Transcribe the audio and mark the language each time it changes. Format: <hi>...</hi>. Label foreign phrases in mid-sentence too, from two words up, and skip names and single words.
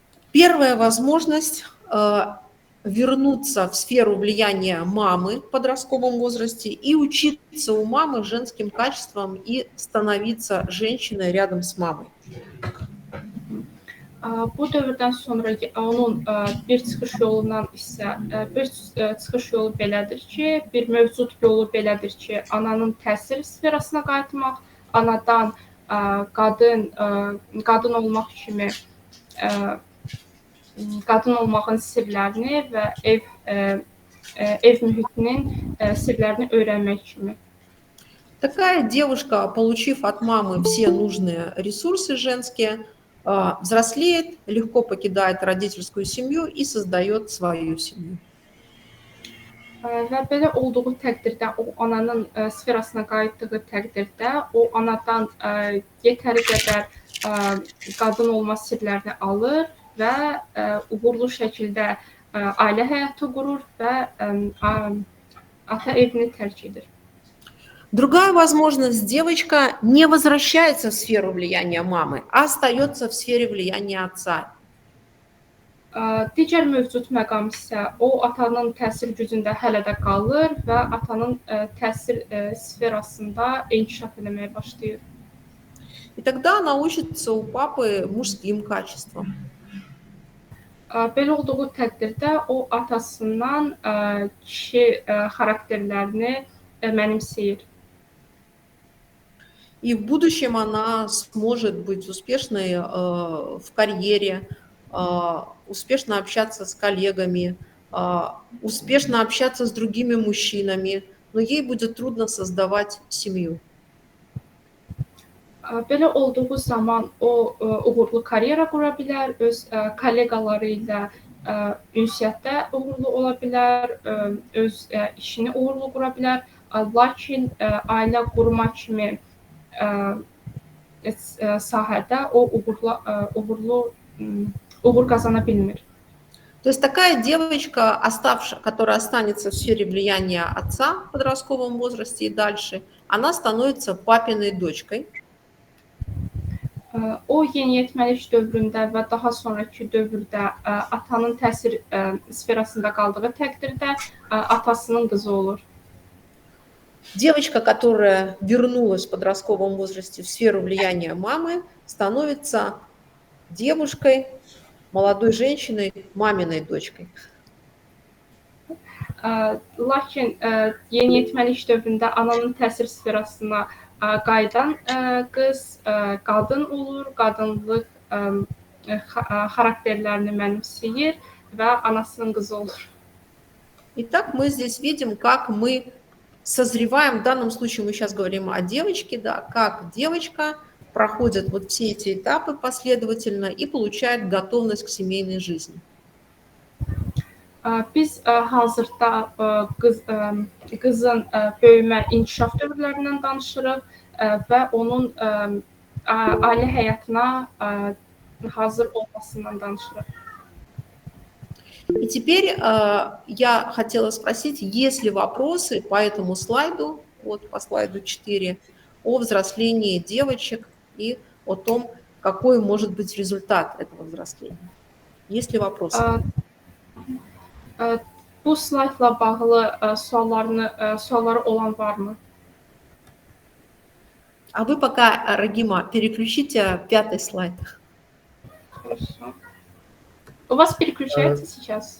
<ru>Первая возможность вернуться в сферу влияния мамы в подростковом возрасте и учиться у мамы женским качествам и становиться женщиной rядом с mамой.</ru> <az>Bu dövrdən sonra onun bir çıxış yolundan isə çıxış yolu belədir ki, bir mövcud yolu belədir ki, ananın təsir sferasına qayıtmaq, anadan qadın olmaq kimi qadın olmağın sirlərini və ev mühitinin sirlərini öyrənmək kimi.</az> <ru>Такая девушка, получив от мамы все нужные ресурсы женские, взрослеет, легко покидает родительскую семью и создает свою семью.</ru> <az>Və belə olduğu təqdirdə, o ananın sferasına qayıtdığı təqdirdə, o anadan yetəri qədər qadın olma sirlərini alır və uğurlu şəkildə ailə həyatı qurur və ata evini tərk edir.</az> <ru>Другая возможность, девочка не возвращается в сферу влияния мамы, а остается в сфере влияния отца.</ru> <az>Digər mövcud məqam isə o atanın təsir gücündə hələ də qalır və atanın təsir sferasında inkişaf etməyə başlayır.</az> <ru>И тогда она учится у папы мужским качествам.</ru> <az>Belə olduğu təqdirdə o atasından kişi xarakterlərini mənimsəyir.</az> <ru>И в будущем она сможет быть успешной в карьере, успешно общаться с коллегами, успешно общаться с другими мужчинами, но ей будет трудно создавать семью.</ru> <az>Belə olduğu zaman o uğurlu karyera qura bilər, öz kolleqaları ilə ünsiyyətdə uğurlu ola bilər, öz işini uğurlu qura bilər, lakin ailə qurma kimi sahədə o uğur qazana bilmir.</az> <ru>То есть такая девочка, которая останется в сфере влияния отца в подростковом возрасте и дальше, она становится папиной дочкой.</ru> <az>O yeniyetməlik dövründə və daha sonraki dövrdə atanın təsir sferasında qaldığı təqdirdə atasının qızı olur.</az> <ru>Девочка, которая вернулась в подростковом возрасте в сферу влияния мамы, становится девушкой, молодой женщиной, маминой дочкой.</ru> <az>Lakin yeniyetməlik dövründə ananın təsir sferasına qayıdan qız qadın olur, qadınlıq xarakterlərini mənimsəyir və anasının qızı olur.</az> <ru>Итак, мы здесь видим, как мы созреваем, в данном случае мы сейчас говорим о девочке, да, как девочка проходит вот все эти этапы последовательно и получает готовность к семейной жизни.</ru> <az>Biz hazırda qızın böyümə inkişaf dövrlərindən danışırıq və onun ailə həyatına hazır olmasından danışırıq.</az> <ru>И теперь я хотела спросить, есть ли вопросы по этому слайду, вот по слайду 4, о взрослении девочек и о том, какой может быть результат этого взросления. Есть ли вопросы?</ru> <az>Bu slaydla bağlı sualları olan varmı?</az> <ru>А вы пока, Рагима, переключите 5-й слайд. Хорошо. У вас переключается сейчас?</ru>